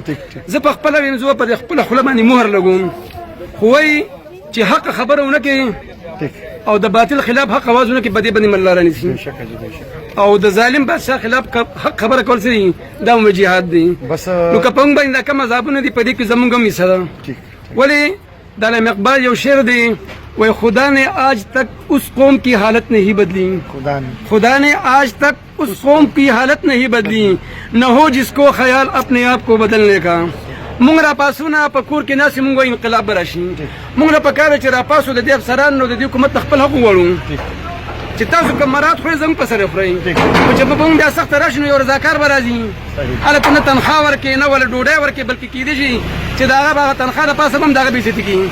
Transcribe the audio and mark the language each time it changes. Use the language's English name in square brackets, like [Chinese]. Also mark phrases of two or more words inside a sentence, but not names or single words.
[Pashto] زه په خپله ویم زه په خپله خوله باندې مهر لګوم، خو وایي چې حق خبره ونه کوي او د باطل خلاف حق اواز ونه کوي، په دې باندې ملا رانیسي. او د ظالم بادشاه خلاف حق خبره کول څه دي؟ دا هم جهاد دی. نو که په موږ باندې دا کم عذابونه دي، په دې کې زموږ هم حصه ده. ولې د علامه اقبال یو شعر دی، [Urdu] وہ خدا نے آج تک اس قوم کی حالت نہیں بدلی، خدا نے آج تک اس قوم کی حالت نہیں بدلی، نہ ہو جس کو خیال اپنے آپ کو بدلنے کا. [Pashto] مونږ را پاسو نه په کور کې ناسې مونږ وایو انقلاب به راشي. مونږ له پکار چې را پاسو د دې افسرانو د دې حکومت د خپل حق وغواړو چې تاسو کوم مراد خورئ زموږ په سر یې خورئ، خو چې به مونږ بیا سخته راشي نو یو رضاکار به راځي، هلته نه تنخوا ورکړي نه ولا ډوډۍ ورکړي، بلکې کېدای شي چې د هغه به هغه تنخوا د پاسه به هم د هغه بېعزتي کوي.